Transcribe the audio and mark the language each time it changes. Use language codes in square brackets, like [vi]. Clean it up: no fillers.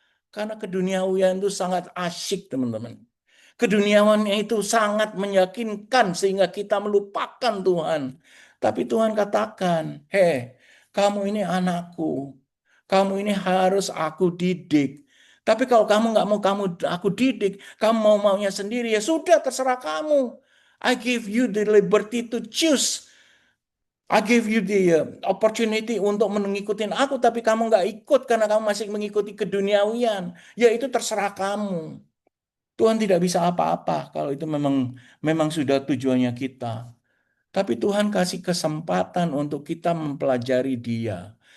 [id] Karena keduniawian itu sangat asyik, teman-teman. Keduniawannya itu sangat meyakinkan sehingga kita melupakan Tuhan. Tapi Tuhan katakan, hei, kamu ini anakku. Kamu ini harus aku didik. Tapi kalau kamu nggak mau aku didik, kamu maunya sendiri, ya sudah terserah kamu. [en] I give you the liberty to choose. I give you the opportunity [id] untuk mengikuti aku, tapi kamu nggak ikut karena kamu masih mengikuti keduniawian. Ya itu terserah kamu. Tuhan tidak bisa apa-apa kalau itu memang memang sudah tujuannya kita. Tapi Tuhan kasih kesempatan untuk kita mempelajari Dia.